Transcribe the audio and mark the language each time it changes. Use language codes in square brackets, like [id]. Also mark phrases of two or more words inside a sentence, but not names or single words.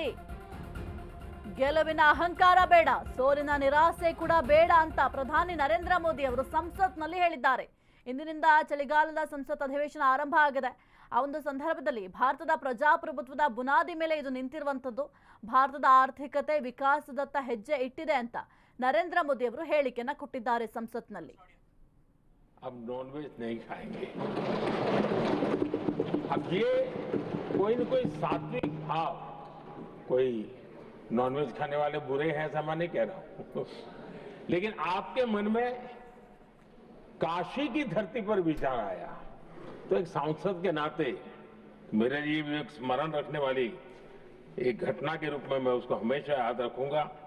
[kn] ಗೆಲುವಿನ ಅಹಂಕಾರ ಬೇಡ, ಸೋಲಿನ ನಿರಾಸೆ ಕೂಡ ಬೇಡ ಅಂತ ಪ್ರಧಾನಿ ನರೇಂದ್ರ ಮೋದಿ ಅವರು ಸಂಸತ್ನಲ್ಲಿ ಹೇಳಿದ್ದಾರೆ. ಇಂದಿನಿಂದ ಚಳಿಗಾಲದ ಸಂಸತ್ ಅಧಿವೇಶನ ಆರಂಭ ಆಗಿದೆ. ಆ ಒಂದು ಸಂದರ್ಭದಲ್ಲಿ ಭಾರತದ ಪ್ರಜಾಪ್ರಭುತ್ವದ ಬುನಾದಿ ಮೇಲೆ ಇದು ನಿಂತಿರುವಂತದ್ದು. ಭಾರತದ ಆರ್ಥಿಕತೆ ವಿಕಾಸದತ್ತ ಹೆಜ್ಜೆ ಇಟ್ಟಿದೆ ಅಂತ ನರೇಂದ್ರ ಮೋದಿ ಅವರು ಹೇಳಿಕೆಯನ್ನ ಕೊಟ್ಟಿದ್ದಾರೆ ಸಂಸತ್ನಲ್ಲಿ. [hi] अब नॉनवेज नहीं खाएंगे। अब ये कोई न कोई सात्विक भाव, कोई नॉनवेज खाने वाले बुरे हैं ऐसा मैं नहीं कह रहा हूं, लेकिन आपके मन में काशी की धरती पर विचार आया तो एक सांसद के नाते मेरे लिए भी एक स्मरण रखने वाली एक घटना के रूप में मैं उसको हमेशा याद रखूंगा।